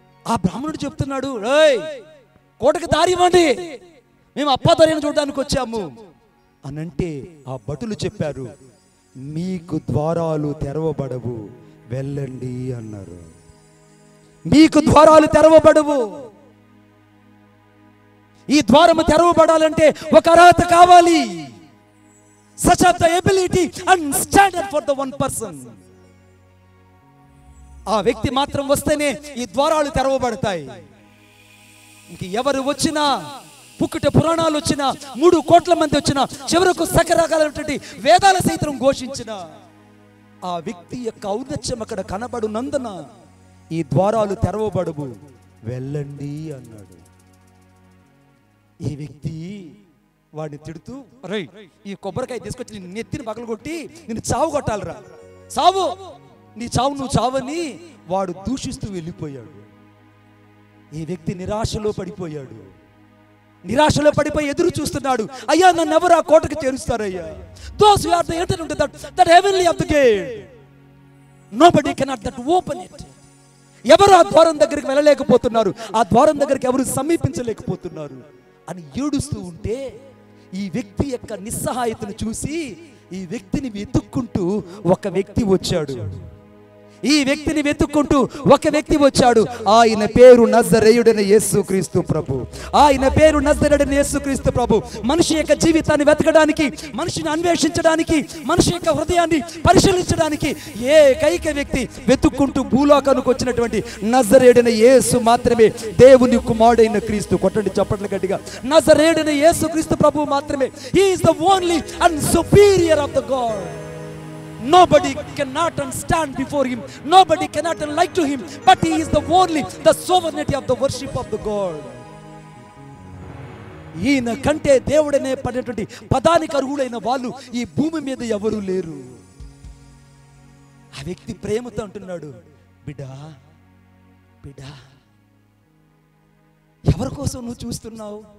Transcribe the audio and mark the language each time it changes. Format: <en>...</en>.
<te>ఆ బ్రాహ్మణుడు చెప్తున్నాడు, ఏయ్ కోటకి దారి ఇవ్వండి, మేము అప్పాదొరైన చూడడానికి వచ్చాము అనంటే ఆ భటులు చెప్పారు, మీకు ద్వారాలు తెరవబడవు, వెళ్ళండి అన్నారు. మీకు ద్వారాలు తెరవబడవు. ఈ ద్వారము తెరవబడాలంటే ఒక అర్హత కావాలి.</te> <en>such of the ability and standard for the one person.</en> <te>ఆ వ్యక్తి మాత్రం వస్తేనే ఈ ద్వారాలు తెరవబడతాయి. ఇంక ఎవరు వచ్చినా, పుక్కుట పురాణాలు వచ్చినా, 3 కోట్ల మంది వచ్చినా, చివరకు సకరకాలైనటువంటి వేదాల సైతం ఘోషించిన ఆ వ్యక్తి యొక్క ఔన్నత్యం అక్కడ కనబడునందున ఈ ద్వారాలు తెరవబడవు, వెళ్ళండి అన్నాడు. ఈ వ్యక్తి వాడిని తిడుతూ, రై ఈ కొబ్బరికాయ తీసుకొచ్చి నేను నెత్తిని పగలగొట్టి నేను చావు కొట్టాలరా, చావు, నీ చావు నువ్వు చావని వాడు దూషిస్తూ వెళ్ళిపోయాడు. ఈ వ్యక్తి నిరాశలో పడిపోయాడు. నిరాశలో పడిపోయి ఎదురు చూస్తున్నాడు. అయ్యా నన్ను ఎవరు ఆ కోటకు చేరుస్తారయ్యా?</te> <en>those who are the enter into that heavenly of the gate, nobody cannot that open it.</en> <te>ఎవరు ఆ ద్వారం దగ్గరికి వెళ్ళలేకపోతున్నారు, ఆ ద్వారం దగ్గరికి ఎవరు సమీపించలేకపోతున్నారు అని ఏడుస్తూ ఉంటే ఈ వ్యక్తి యొక్క నిస్సహాయతను చూసి ఈ వ్యక్తిని వెతుక్కుంటూ ఒక వ్యక్తి వచ్చాడు. ఈ వ్యక్తిని వెతుక్కుంటూ ఒక వ్యక్తి వచ్చాడు. ఆయన పేరు నజరేయుడైన యేసుక్రీస్తు ప్రభు. ఆయన పేరు నజరేయుడైన యేసుక్రీస్తు ప్రభు. మనిషి యొక్క జీవితాన్ని వెతకడానికి, మనిషిని అన్వేషించడానికి, మనిషి యొక్క హృదయాన్ని పరిశీలించడానికి ఏకైక వ్యక్తి వెతుక్కుంటూ భూలోకానికి వచ్చినటువంటి నజరేయుడైన యేసు మాత్రమే దేవుని కుమారుడైన క్రీస్తు. కొట్టండి చప్పట్లు గట్టిగా. నజరేయుడైన యేసుక్రీస్తు ప్రభు మాత్రమే.</te> <en>He is the only and superior of the God. Nobody cannot stand before him, nobody cannot like to him, but he is the only, the sovereignty of the worship of the God.</en> <te>ఈయన కంటే దేవుడనే పడినటువంటి పదానికి అర్హులైన వాళ్ళు ఈ భూమి మీద ఎవరు లేరు. ఆ వ్యక్తి ప్రేమతో అంటున్నాడు, బిడ్డా బిడ్డా, ఎవరి కోసం నువ్వు చూస్తున్నావు?</te>